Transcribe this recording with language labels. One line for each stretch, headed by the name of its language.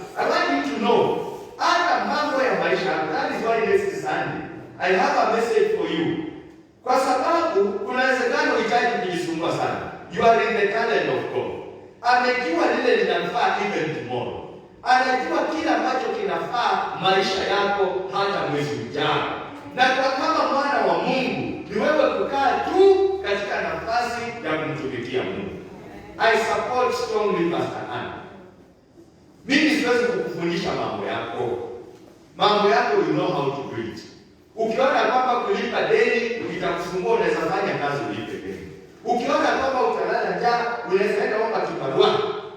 English: I want you to know,
Swahili: hata mambo ya maisha,
English: that is why next Sunday I have a message for you.
Swahili: Kwa sababu kuna uwezekano uhitaji kujisumbua sana.
English: You are in the calendar of God.
Swahili: Amejua lile linafaa
English: even tomorrow.
Swahili: Anajua kila ambacho kinafaa maisha yako hata mwezi ujao. Na kwa kama mwana wa Mungu, ni wewe kukaa tu katika nafasi ya kumtumikia Mungu.
English: I support strongly
Swahili: Pastor Anna. Mimi siwezi kukufundisha mambo yako. Mambo yako
English: you know how to do it.
Swahili: Ukiona kwamba kulipa deni itakusumbua, unaweza fanya kazi ulipe deni. Ukiona kwamba utalala njaa, unaweza enda omba kibarua.